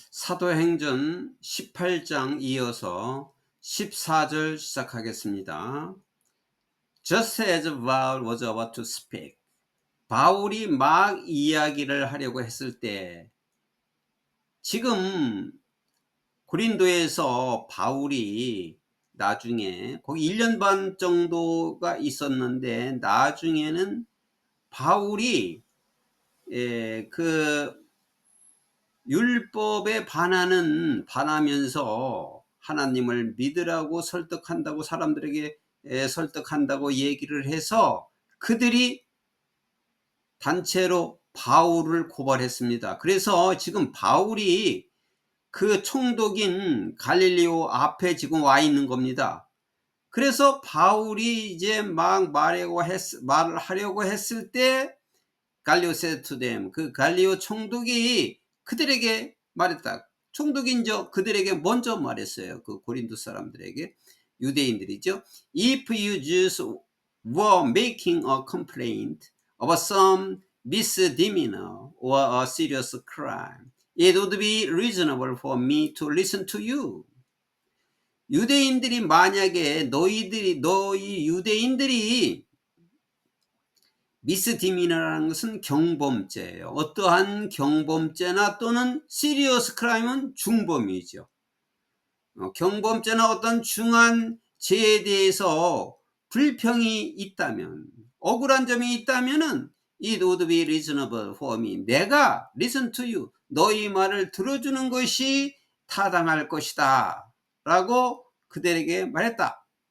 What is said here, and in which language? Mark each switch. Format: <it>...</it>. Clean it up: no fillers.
<ko>사도행전 18장 이어서 14절 시작하겠습니다.</ko> <en>Just as Paul was about to speak.</en> <ko>바울이 막 이야기를 하려고 했을 때, 지금 고린도에서 바울이 나중에 거기 1년 반 정도가 있었는데, 나중에는 바울이 그 율법에 반하면서 하나님을 믿으라고 설득한다고, 사람들에게 설득한다고 얘기를 해서 그들이 단체로 바울을 고발했습니다. 그래서 지금 바울이 그 총독인 갈릴리오 앞에 지금 와 있는 겁니다. 그래서 바울이 이제 막 말을 하려고 했을 때, 갈리오</ko> <en>said to them,</en> <ko>그 갈리오 총독이 그들에게 말했다. 총독인 그들에게 먼저 말했어요. 그 고린도 사람들에게, 유대인들이죠.</ko> <en>If you Jews were making a complaint about some misdemeanor or a serious crime, it would be reasonable for me to listen to you.</en> <ko>유대인들이 만약에 너희 유대인들이, 미스디미너라는 것은 경범죄예요. 어떠한 경범죄나 또는 시리어스 크라임은 중범이죠. 경범죄나 어떤 중한 죄에 대해서 불평이 있다면, 억울한 점이 있다면은</ko> <en>it would be reasonable for me,</en> <ko>내가</ko> <en>listen to you,</en> <ko>너희 말을 들어주는 것이 타당할 것이다 라고 그들에게 말했다.</ko>